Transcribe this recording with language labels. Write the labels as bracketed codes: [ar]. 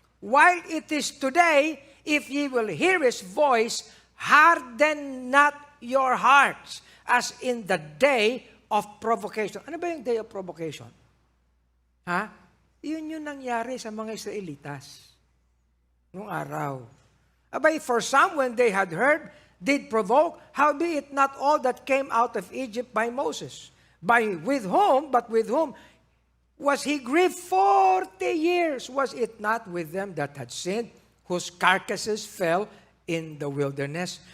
[en] While it is today, if ye will hear His voice, harden not your hearts, as in the day of provocation. [tl] Ano ba yung [en] day of provocation? [tl] Ha? Yun yung nangyari sa mga Israelitas noong araw. Abay, [en] for some, when they had heard, did provoke, howbeit not all that came out of Egypt by Moses. With whom was he grieved 40 years? Was it not with them that had sinned, whose carcasses fell in the wilderness?